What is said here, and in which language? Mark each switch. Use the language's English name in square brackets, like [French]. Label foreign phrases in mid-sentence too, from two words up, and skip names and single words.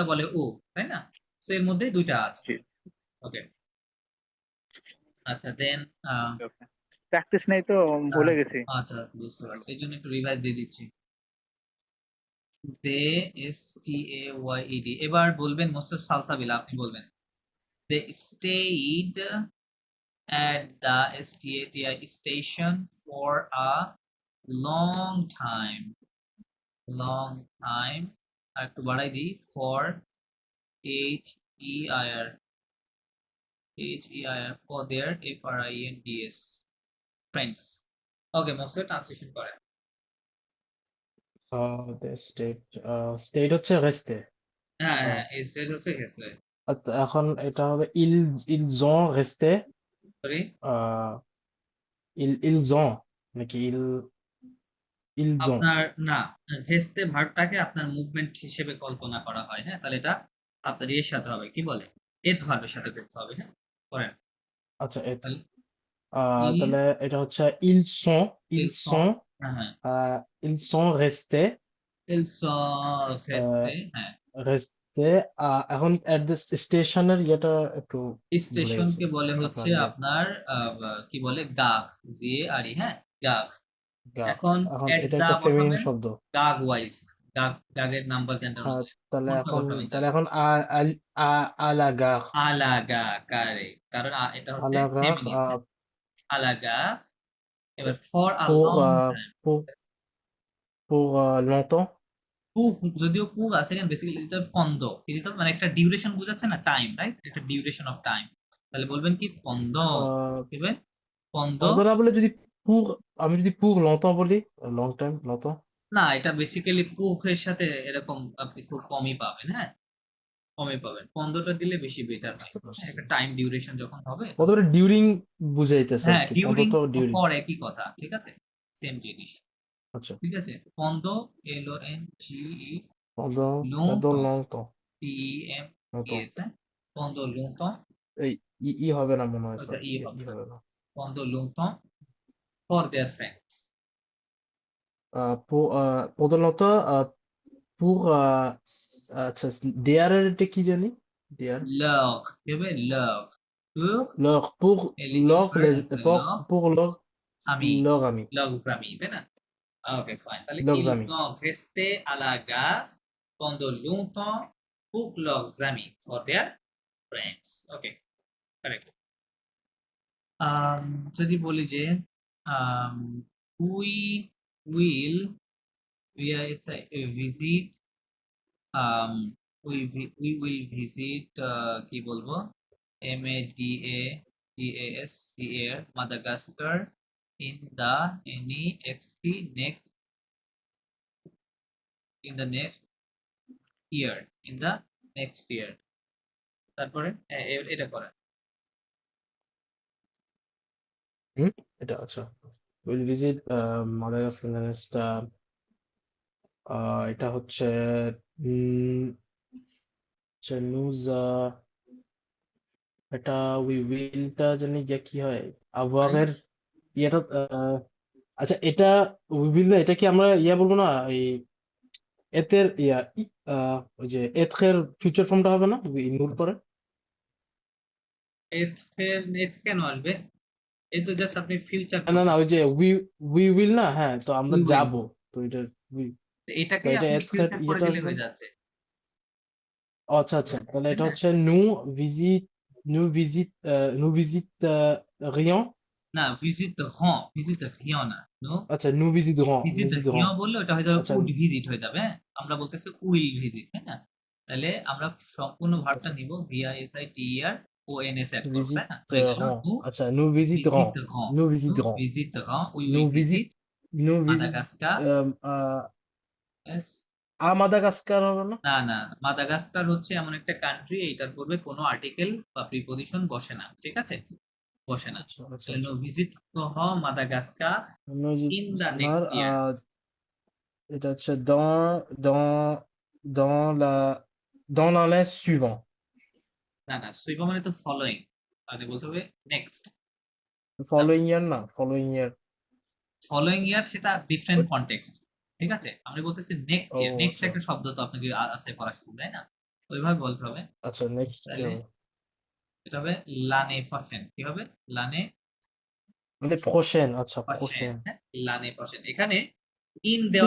[Bangla] ওটা বলে ও, তাই না? সো এর মধ্যেই দুইটা আছে। জি ওকে, আচ্ছা দেন ওকে প্র্যাকটিস নেই তো ভুলে গেছি। আচ্ছা বুঝতে পারছি, এই জন্য একটু রিভাইজ দিয়ে দিচ্ছি। [English] they STAYED, [Bangla] এবার বলবেন মোস্টার সালসাবিলা, আপনি বলবেন [English] they stayed at the STATI station for a long time. Long time. [Bangla] আর একটু বাড়াই দিই, for HEIR for their FRIENDS friends. Okay, মোস্টার ট্রান্সলেশন করেন। [English] The state state [Bangla] হচ্ছে রেস্টে। হ্যাঁ হ্যাঁ, এই স্টেজ হচ্ছে গেছে। এখন এটা হবে [French] ils ont resté [Bangla] সরি, [French] ils ont নাকি ils ont [Bangla] আপনার না, ভেস্তে ভার্বটাকে আপনার মুভমেন্ট হিসেবে কল্পনা করা হয়, হ্যাঁ, তাহলে এটা আপনার এর সাথে হবে, কি বলে, এথ ভার্বের সাথে করতে হবে, হ্যাঁ, করেন। আচ্ছা তাহলে তাহলে এটা হচ্ছে [French] ils sont ils sont, [Bangla] হ্যাঁ হ্যাঁ, [French] ils sont restés ils sont restés, [Bangla] হ্যাঁ, restés এখন [English] at the [Bangla] স্টেশনের ইয়েটা একটু ভুলে স্টেশনকে গেছি বলে আপনার হচ্ছে ইয়ে আপনার কি বলে, গাগ, GARE, হ্যাঁ, গাগ। gare। এখন এখন এট এটা দা একটা ফেমিনিন বসাবেন, শব্দ। গাগ ওয়াইজ, গাগের নাম্বার কেনটা হ্যাঁ, অনুযায়ী তাহলে কোনটা এখন বসাবেন, তাহলে এখন [French] à la gare [Bangla] আলাগা কারে, কারণ এটা à হচ্ছে [French] la gare [Bangla] ফেমিনিন, আলাগা। এবার [English] for a [Bangla] pour [English] long time, [French] pour longtemps [Bangla] পুগ, যদিও পুগ আছে এখানে বেসিক্যালি এটা পন্দ, কিন্তু মানে একটা ডিউরেশন বোঝাচ্ছে না, টাইম, রাইট, একটা ডিউরেশন অফ টাইম, তাহলে বলবেন কি পন্দ, দিবেন পন্দ। pendant না বলে যদি pour আমি যদি [French] pour longtemps [Bangla] বলি [English] long time [Bangla] longtemps না, এটা বেসিক্যালি পুগের সাথে এরকম আপনি খুব কমই পাবেন, হ্যাঁ, কমই পাবেন, পন্দটা দিলে বেশি বেটার হয়, বুঝতে পারছি। একটা টাইম ডিউরেশন যখন হবে, প্রথমে ডিউরিং বুঝাইতেছে আর হ্যাঁ, কি ডিউরিং পর্যন্ত ডিউরিং পর একই কথা, ঠিক আছে, সেম জিনিস, আচ্ছা ঠিক আছে, পন্দ, LONGE, pendant longtemps, longtemps [French] TEMPS, হ্যাঁ, pendant longtemps, [Bangla] এই ই হবে না মনে হয় ওটা স্যার ই হবে না, হবে না [French] pendant longtemps [English] for their friends, [French] pendant longtemps pour [Bangla] আচ্ছা দেয়ার এর এটা কি জানি দেয়ার leur, কি হবে, leur, [French] pour pour [Bangla] ami, [French] leur ami leurs amis, [Bangla] তাই না? ওকে ফাইন, তাহলে leurs ils amis [French] ont resté à la gare pendant longtemps pour leurs amis, [English] for their friends. Okay, correct. [Bangla] যদি বলি যে [English] we will visit, we will visit, [Bangla] কি বলবো, [English] MADAGASCAR, Madagascar in the next year, in the next year, [Bangla] তারপরে এটা করেন। এটা আচ্ছা [English] will visit Madagascar next [Bangla] এটা হচ্ছে news এটা [English] we will [Bangla] টা জানি যে কি হয় আবহাওয়ার ইয়েটা আচ্ছা এটা [English] we will [Bangla] না এটা কি আমরা ইয়া বলবো না এই এতের ইয়া ওই যে এথের ফিউচার ফর্মটা হবে না ইনক্লুড করে এর কেন আসবে, এই তো জাস্ট আপনি ফিউচার, না না ওই যে [English] we will [Bangla] না হ্যাঁ তো আমরা [English] We will. [Bangla] যাব তো এটা এটাকে তো এটা আপনি এথের ফিউচার করে ইয়েটা দিলে আসবে হয়ে যাচ্ছে, আচ্ছা আচ্ছা তাহলে এটা হ্যাঁ। হচ্ছে [French] nous visite rien [Bangla] না, ভিজিট রিও না, নো, আচ্ছা [French] nous visiterons [Bangla] ভিজিট রিও visiterons বললে ওটা হয়ে যাবে আচ্ছা [English] would visit [Bangla] হয়ে যাবে, হ্যাঁ, আমরা বলতেছি [English] will visit, [Bangla] তাই না, তাহলে আমরা সম্পূর্ণ ভার্বটা নিব VISITER ONS অ্যাড করব, তাই না, হয়ে গেল, [French] visiterons আচ্ছা nous visiterons nous visiterons [Bangla] উই nous [English] will visit [Bangla] nous মাদাগাস্কার, মাদাগাস্কার হবে না না, মাদাগাস্কার হচ্ছে এমন একটা কান্ট্রি, এইটার পূর্বে কোনো আর্টিকেল বা প্রিপজিশন বসে না, ঠিক আছে, বসে না, আচ্ছা আচ্ছা [English] তাহলে [French] nous visite [English] মাদাগাস্কার in the next year. [Bangla] এটা হচ্ছে [French] dans l'année suivant [Bangla] না, সুইবা মানে তো ফলোইং, তাহলে বলতে হবে নেক্সট, [English] following year না following year following year [Bangla] সেটা ডিফারেন্ট কনটেক্সট, ঠিক আছে, আমি বলতেছি [English] next year, [Bangla] ও, নেক্সট আচ্ছা। একটা শব্দ তো আপনাকে আছে পড়া শিখতে, তাই না, ওইভাবে বলতে হবে, আচ্ছা নেক্সট তাহলে এটা হবে লানে ফরফেন, কি হবে, লানে মানে প্রোশেন, আচ্ছা প্রসেন, প্রোশেন। হ্যাঁ [French] l'année prochaine, [Bangla] এখানে ইন দেওয়ার